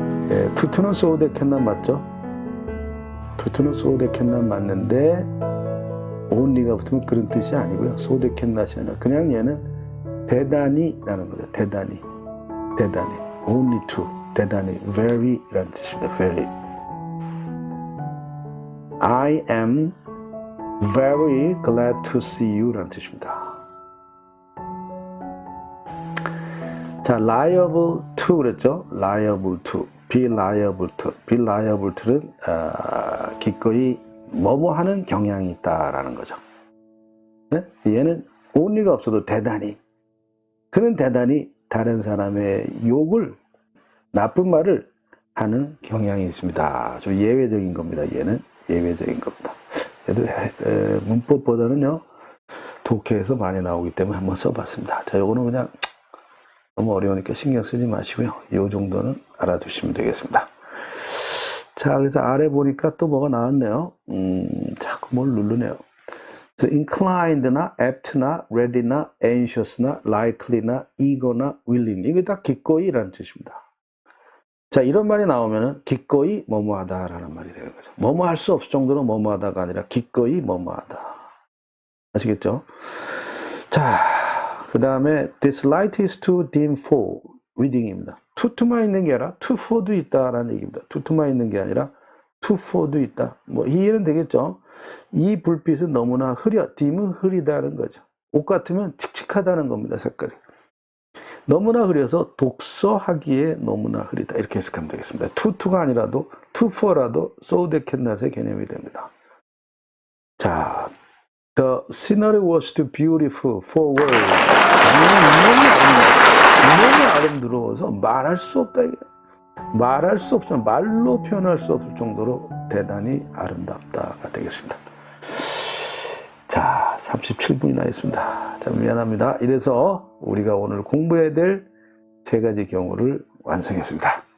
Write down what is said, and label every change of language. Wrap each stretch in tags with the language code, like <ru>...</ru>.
<ko>예, 투투는 so they cannot 맞죠? 투투는 so they cannot 맞는데 only가 붙으면 그런 뜻이 아니고요. so they cannot이 아니라 그냥 얘는 대단히 라는 거죠. 대단히 only to 대단히 very 라는 뜻입니다.</ko> <en>very I am very glad to see you</en> <ko>라는 뜻입니다. 자, liable to 그랬죠? liable to, be liable to. be liable to는 기꺼이 뭐뭐 하는 경향이 있다라는 거죠. 네? 얘는 only가 없어도 대단히, 그는 대단히 다른 사람의 욕을, 나쁜 말을 하는 경향이 있습니다. 좀 예외적인 겁니다. 얘는 예외적인 겁니다. 얘도 문법보다는요, 독해에서 많이 나오기 때문에 한번 써봤습니다. 자, 요거는 그냥 너무 어려우니까 신경 쓰지 마시고요. 이 정도는 알아두시면 되겠습니다. 자, 그래서 아래 보니까 또 뭐가 나왔네요. 자꾸 뭘 누르네요. inclined나 apt나 ready나 anxious나 likely나 eager나 willing, 이게 다 기꺼이라는 뜻입니다. 자, 이런 말이 나오면은 기꺼이 뭐뭐하다 라는 말이 되는 거죠. 뭐뭐 할 수 없을 정도로 뭐뭐하다가 아니라 기꺼이 뭐뭐하다. 아시겠죠?</ko> <en>자,</en> <ko>그 다음에</ko> <en>this light is too dim for reading입니다.</en> <ko>to만 있는 게 아니라 to for도 있다라는 얘기입니다. to만 있는 게 아니라 to for도 있다. 뭐 이해는 되겠죠? 이 불빛은 너무나 흐려, dim은 흐리다는 거죠. 옷 같으면 칙칙하다는 겁니다. 색깔이. 너무나 흐려서 독서하기에 너무나 흐리다. 이렇게 해석하면 되겠습니다. to가 아니라도 to for라도 so they cannot의 개념이 됩니다.</ko> <en>자, the scenery was too beautiful for words.</en> <ko>너무 아름다워서 말할 수 없다. 말할 수 없어, 말로 표현할 수 없을 정도로 대단히 아름답다가 되겠습니다. 자, 37분이나 했습니다. 자, 미안합니다. 이래서 우리가 오늘 공부해야 될 3가지 경우를 완성했습니다.</ko>